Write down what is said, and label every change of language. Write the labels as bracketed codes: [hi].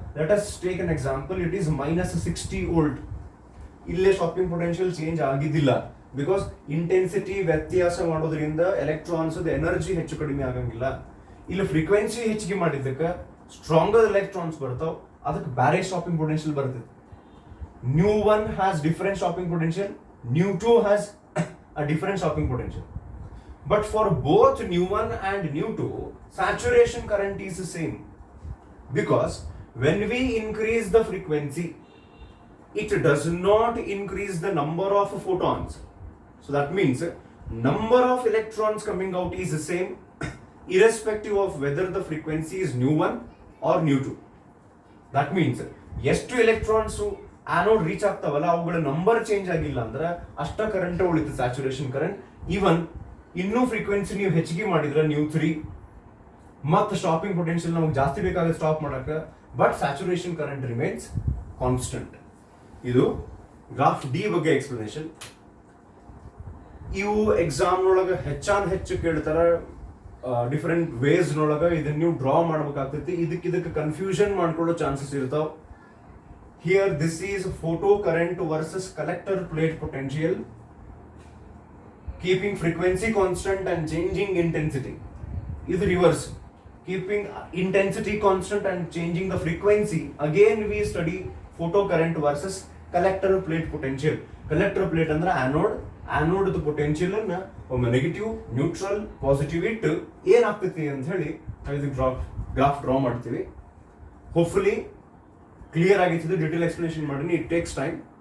[en] Let us take an example, it is -60 volt. [kn] ಇಲ್ಲೇ stopping potential change ಆಗಿದ್ದಿಲ್ಲ, because intensity ವ್ಯತ್ಯಾಸ ಮಾಡೋದ್ರಿಂದ electrons energy ಹೆಚ್ಚು ಕಡಿಮೆ ಆಗಂಗಿಲ್ಲ. ಇಲ್ಲಿ ಫ್ರೀಕ್ವೆನ್ಸಿ ಹೆಚ್ಚಿಗೆ ಮಾಡಿದ್ದಕ್ಕೆ ಸ್ಟ್ರಾಂಗರ್ ಎಲೆಕ್ಟ್ರಾನ್ಸ್ ಬರ್ತಾವ, ಅದಕ್ಕೆ ಬ್ಯಾರೆ ಸ್ಟಾಪಿಂಗ್ ಪೊಟೆನ್ಷಿಯಲ್ ಬರ್ತದೆ. [en] nu1 has different stopping potential, nu2 has a different stopping potential. But for both nu1 and nu2, saturation current is the same. Because when we increase the frequency, it does not increase the number of photons. So that means number of electrons coming out is the same irrespective of whether the frequency is nu1 or nu2. That means [kn] ಎಷ್ಟು electrons anode reach ಆಗ್ತಾವಲ್ಲ ಅವುಗಳ number change ಆಗಿಲ್ಲ ಅಂದ್ರೆ ಅಷ್ಟ current ಉಳಿತು, saturation current. Even ಇನ್ನೂ frequency ನೀವು ಹೆಚ್ಚಿಗೆ ಮಾಡಿದ್ರೆ nu3 ಮತ್ತೆ ಸ್ಟಾಪಿಂಗ್ ಪೊಟೆನ್ಷಿಯಲ್ ನಮಗೆ ಜಾಸ್ತಿ ಬೇಕಾದ್ರೆ ಸ್ಟಾಪ್ ಮಾಡಕ್ಕೆ, [en] But saturation current remains constant. [kn] ಇದು ಗ್ರಾಫ್ ಡಿ ಬಗ್ಗೆ ಎಕ್ಸ್ಪ್ಲನೇಷನ್. ಇವು ಎಕ್ಸಾಮ್ ನೊಳಗೆ ಹೆಚ್ಚು ಕೇಳ್ತಾರ, ಡಿಫರೆಂಟ್ ವೇಸ್ ನೊಳಗ ಇದನ್ನ ನೀವು ಡ್ರಾ ಮಾಡ್ಬೇಕಾಗ್ತೈತಿ. ಇದಕ್ಕೆ ಕನ್ಫ್ಯೂಷನ್ ಮಾಡ್ಕೊಳ್ಳೋ ಚಾನ್ಸಸ್ ಇರ್ತಾವ. [en] Here this is photo current versus collector plate potential, keeping frequency constant and changing intensity. [kn] ಇದು reverse, [en] keeping intensity constant and changing the frequency. Again we study photocurrent versus collector plate potential. [kn] Collector plate ಅಂದ್ರೆ anode potential ಅನ್ನ ಒಮ್ಮೆ negative, neutral, positive ಇಟ್ಟು ಏನಾಗ್ತೈತಿ ಅಂತ ಹೇಳಿ graph draw ಮಾಡ್ತೀವಿ. Hopefully clear ಆಗಿರ್ತದೆ. ಡಿಟೇಲ್ ಎಕ್ಸ್ಪ್ಲನೇಷನ್ ಮಾಡೀನಿ, [en] It takes time.